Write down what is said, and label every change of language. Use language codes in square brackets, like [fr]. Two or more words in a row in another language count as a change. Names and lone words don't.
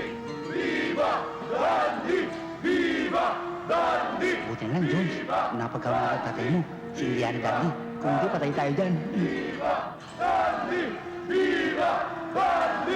[es] Viva Dandy! Viva Dandy! [tl] Buti na lang, Jones. Napagkaroon ng tatay mo, si Indiana Dandy. Kung hindi, patay tayo dyan. [es] Viva Dandy! Viva Dandy!